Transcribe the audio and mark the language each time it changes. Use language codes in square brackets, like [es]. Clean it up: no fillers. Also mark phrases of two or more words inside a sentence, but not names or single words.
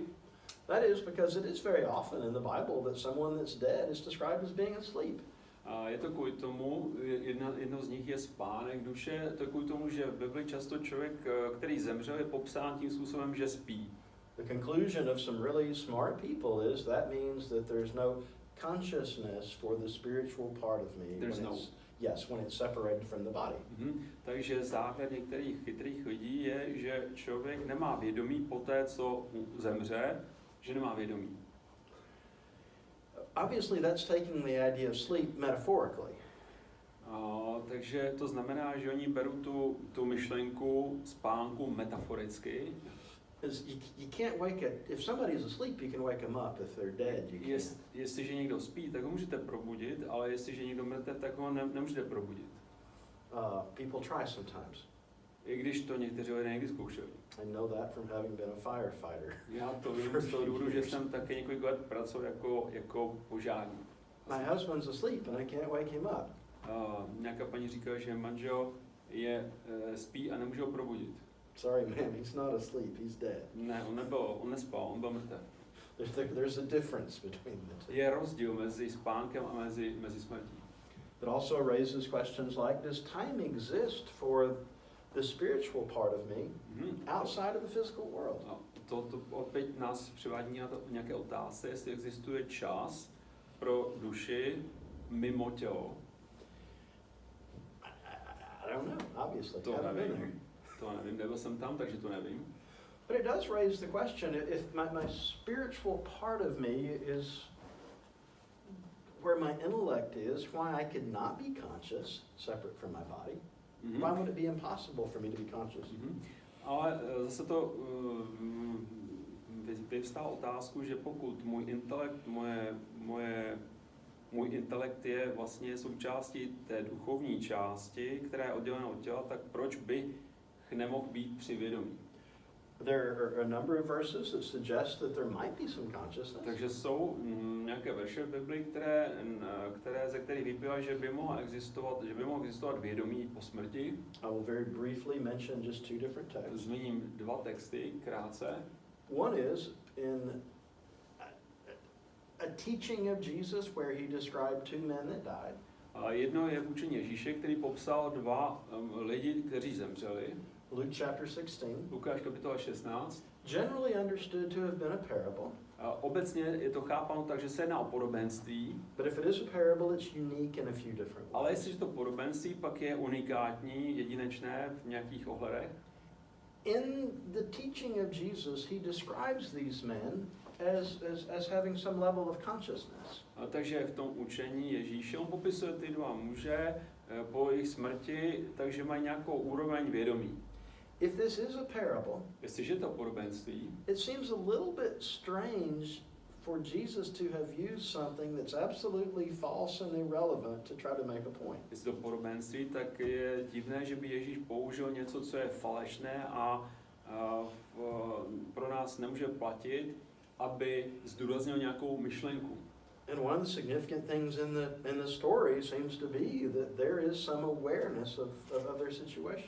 [en] That is because it is very often in the Bible that someone that's dead is described as being asleep. [cs] A je to kvůli tomu, jedno z nich je spánek duše, to je kvůli tomu, že v Bibli často člověk, který zemřel, je popsán tím způsobem, že spí. [en] The conclusion of some really smart people is that means that there's no consciousness for the spiritual part of me when it's separated from the body. [cs] Takže závěr některých chytrých lidí je, že člověk nemá vědomí po té, co zemře, že nemá vědomí. [en] Obviously that's taking the idea of sleep metaphorically. [cs] Takže to znamená, že oni berou tu myšlenku spánku metaforicky. [en] You can't wake if somebody is asleep, you can wake them up. If they're dead, you can't. [cs] Jestliže někdo spí, tak ho můžete probudit, ale jestliže někdo mrtev, tak ho nemůžete probudit. [en] People try sometimes. [cs] I když to někteří lidé někdy zkoušeli. [en] I know that from having been a firefighter. [cs] Já to vím z toho důvodu, že jsem také několik let pracoval jako požárník. [en] My husband's asleep and I can't wake him up. [cs] Nějaká paní říkala, že manžel spí a nemůže ho probudit. [en] Sorry, ma'am, he's not asleep, he's dead. [cs] Ne, on nespal, on byl mrtev. [en] There's a difference between the two. [cs] Je rozdíl mezi spánkem a mezi smrtí. [en] It also raises questions like, does time exist for the spiritual part of me outside of the physical world? [cs] To opět nás přivádí na nějaké otázky, jestli existuje čas pro duši mimo tělo. [en] I don't know, obviously. [cs] To nevím, nebyl jsem tam, takže to nevím. [en] But it does raise the question, if my spiritual part of me is where my intellect is, why I could not be conscious, separate from my body. Why would it be impossible for me to be conscious? [cs] Ale zase to vyvstává otázku, že pokud můj intelekt je vlastně součástí té duchovní části, která je oddělena od těla, tak proč bych nemohl být při vědomí? [en] There are a number of verses that suggest that there might be some consciousness. [cs] Takže jsou nějaké verše v Bibli, ze kterých vyplývá, že by mohlo existovat vědomí po smrti. [en] I will very briefly mention just two different texts. [cs] Zmíním dva texty krátce. [en] One is in a teaching of Jesus where he described two men that died. [cs] A jedno je v učení Ježíše, který popsal dva lidi, kteří zemřeli. [en] Luke chapter 16. [cs] Lukáš kapitola 16. [en] Generally understood to have been a parable. [cs] Obecně je to chápáno tak, že se jedná o podobenství. [en] But if it is a parable, it's unique in a few different ways. [cs] Ale jestliže to podobenství, pak je unikátní, jedinečné v nějakých ohledech. [en] In the teaching of Jesus, he describes these men as having some level of consciousness. [cs] Takže v tom učení Ježíše on popisuje ty dva muže po jejich smrti, takže mají nějakou úroveň vědomí. [en] if this is a parable, [cs] jestliže to podobenství, [en] it seems a little bit strange for Jesus to have used something that's absolutely false and irrelevant to try to make a point. [cs] jestli to podobenství, tak je divné, že by Ježíš použil něco, co je falešné a pro nás nemůže platit, aby zdůraznil nějakou myšlenku. [en] And one of the significant things in the story seems to be that there is some awareness of other situation.